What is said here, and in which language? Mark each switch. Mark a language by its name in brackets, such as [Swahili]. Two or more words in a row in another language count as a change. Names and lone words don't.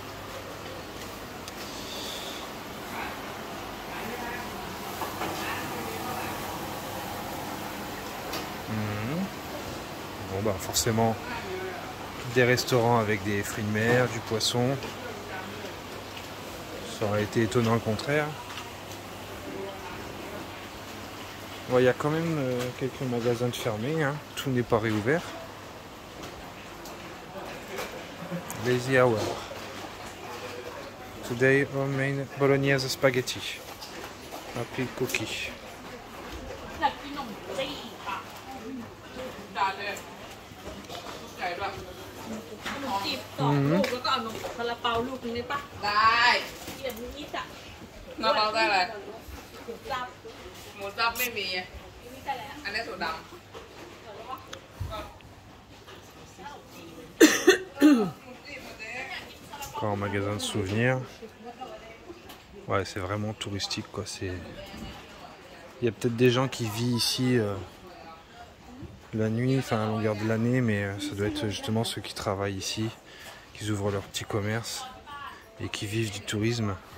[French] Bon bah forcément des restaurants avec des fruits de mer, du poisson. Ça aurait été étonnant le contraire. Bon, il y a quand même quelques magasins de fermés, hein. Tout n'est pas réouvert. [English] Lazy hour. Today homemade bolognese spaghetti. Happy Cookie. [Thai] อยากกินขนมจีนค่ะด่าเลยไก่ด้วยขนมจีบ2 ลูกแล้วก็เอานมซาลาเปาลูกนึงได้ปะได้เดี๋ยวนี้จ้ะซาลาเปาได้อะไรหมูสับไม่มีอันนี้ถั่วดำ [French] Encore un magasin de souvenirs. Ouais, c'est vraiment touristique quoi. Il y a peut-être des gens qui vivent ici la nuit, enfin à longueur de l'année, mais ça doit être justement ceux qui travaillent ici, qui ouvrent leur petit commerce et qui vivent du tourisme.